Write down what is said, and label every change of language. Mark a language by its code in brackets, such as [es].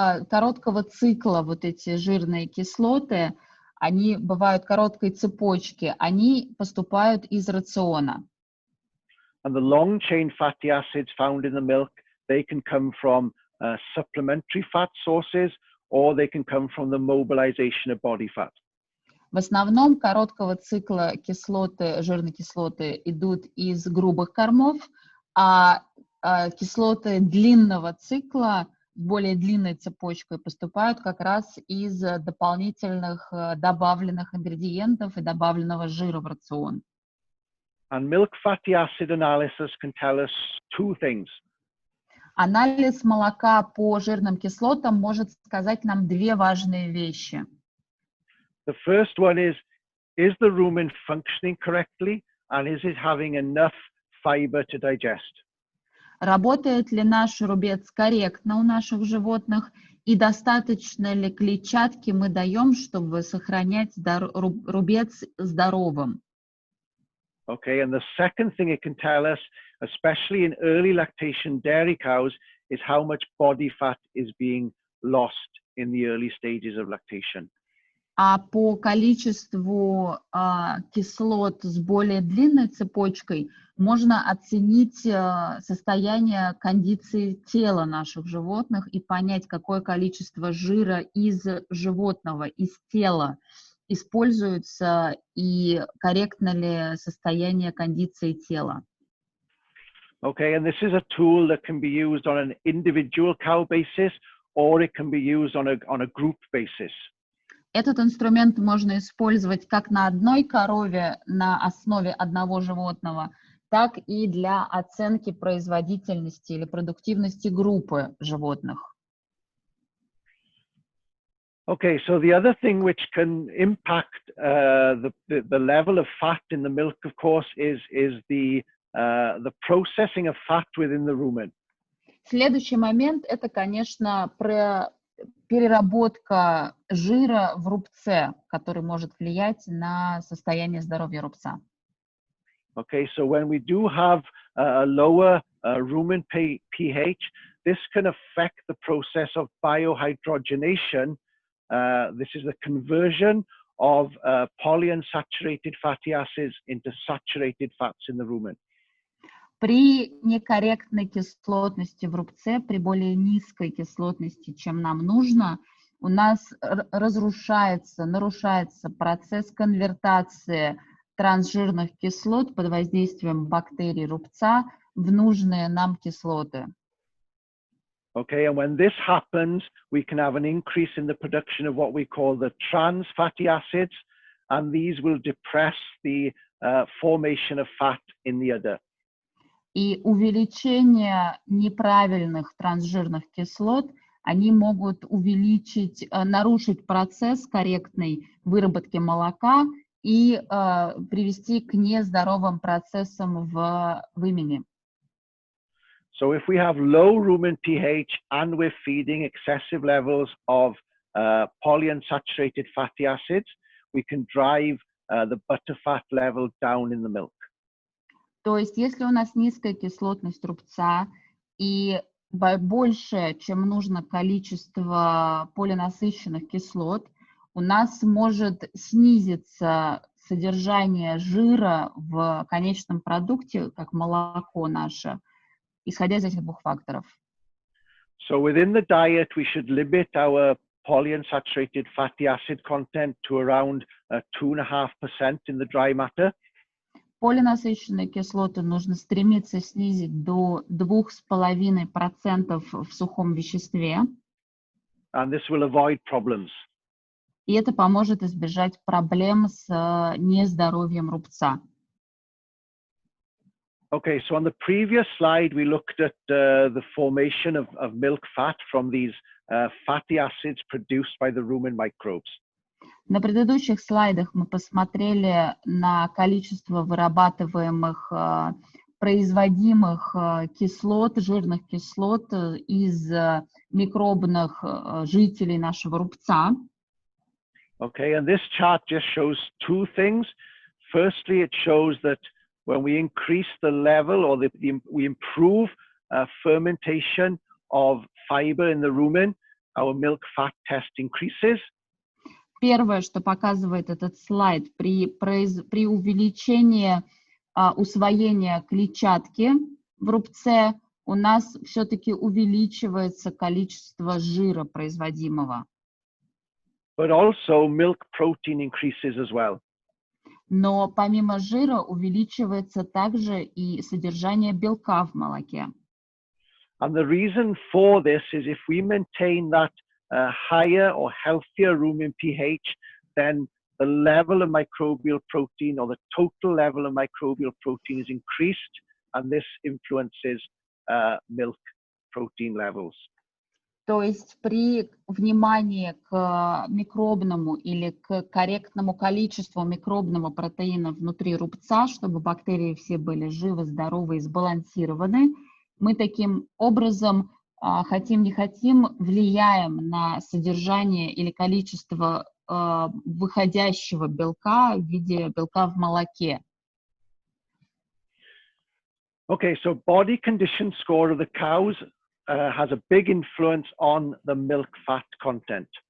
[ru] Короткого цикла вот эти жирные кислоты, они бывают короткой цепочки, они поступают из рациона. [en] And the long-chain fatty acids found in the milk, they can come from supplementary fat sources, or they can come from the mobilization of body fat. [ru] В основном короткого цикла кислоты, жирные кислоты идут из грубых кормов, а кислоты длинного цикла с более длинной цепочкой поступают как раз из дополнительных добавленных ингредиентов и добавленного жира в рацион. [en] And milk fatty acid analysis can tell us two things. [ru] Анализ молока по жирным кислотам может сказать нам 2 важные вещи. [en] The first one is the rumen functioning correctly, and is it having enough fiber to digest? [ru] Работает ли наш рубец корректно у наших животных и достаточно ли клетчатки мы даем, чтобы сохранять рубец здоровым? [en] Okay, and the second thing it can tell us, especially in early lactation dairy cows, is how much body fat is being lost in the early stages of lactation. [ru] А по количеству кислот с более длинной цепочкой можно оценить состояние кондиции тела наших животных и понять, какое количество жира из животного, из тела используется и корректно ли состояние кондиции тела. [en] Okay, and this is a tool that can be used on an individual cow basis, or it can be used on a group basis. [ru] Этот инструмент можно использовать как на одной корове на основе одного животного, так и для оценки производительности или продуктивности группы животных. [en] Okay, so the other thing which can impact the level of fat in the milk, of course, is the processing of fat within the rumen. [ru] Следующий момент – это, конечно, переработка жира в рубце, который может влиять на состояние здоровья рубца. [en] Okay, so when we do have a lower rumen pH, this can affect the process of biohydrogenation. This is the conversion of polyunsaturated fatty acids into saturated fats in the rumen. [ru] При некорректной кислотности в рубце, при более низкой кислотности, чем нам нужно, у нас нарушается процесс конвертации трансжирных кислот под воздействием бактерий рубца в нужные нам кислоты. [en] Okay, and when this happens, we can have an increase in the production of what we call the trans fatty acids, and these will depress the formation of fat in the udder. [ru] И увеличение неправильных трансжирных кислот, они могут нарушить процесс корректной выработки молока и привести к нездоровым процессам в вымени. [en] So if we have low rumen pH and we're feeding excessive levels of polyunsaturated fatty acids, we can drive the butterfat level down in the milk. [ru] То есть, если у нас низкая кислотность рубца и больше, чем нужно количество полинасыщенных кислот, у нас может снизиться содержание жира в конечном продукте, как молоко наше, исходя из этих двух факторов. [en] So within the diet, we should limit our polyunsaturated fatty acid content to around 2.5% in the dry matter. [ru] Полинасыщенные кислоты нужно стремиться снизить до 2,5% в сухом веществе. [en] And this will avoid problems. [ru] И это поможет избежать проблем с нездоровьем рубца. [en] Okay, so on the previous slide, we looked at the formation of milk fat from these fatty acids produced by the rumen microbes. [ru] На предыдущих слайдах мы посмотрели на количество вырабатываемых, производимых кислот, жирных кислот из микробных жителей нашего рубца. [en] Okay, and this chart just shows two things. Firstly, it shows that when we increase the level or we improve fermentation of fiber in the rumen, our milk fat test increases. [ru] Первое, что показывает этот слайд, при увеличении усвоения клетчатки в рубце у нас все-таки увеличивается количество жира производимого. [en] But also milk protein increases as well. [ru] Но помимо жира увеличивается также и содержание белка в молоке. [en] And the reason for this is if we maintain that higher or healthier rumen pH, then the level of microbial protein or the total level of microbial protein is increased, and this influences milk protein levels. [ru] То есть при внимании к микробному или к корректному количеству микробного протеина внутри рубца, чтобы бактерии все были живы, здоровы и сбалансированы, мы таким образом, хотим не хотим, влияем на содержание или количество выходящего белка в виде белка в молоке. [en] Okay, so body condition score of the cows has a big influence on the milk fat content.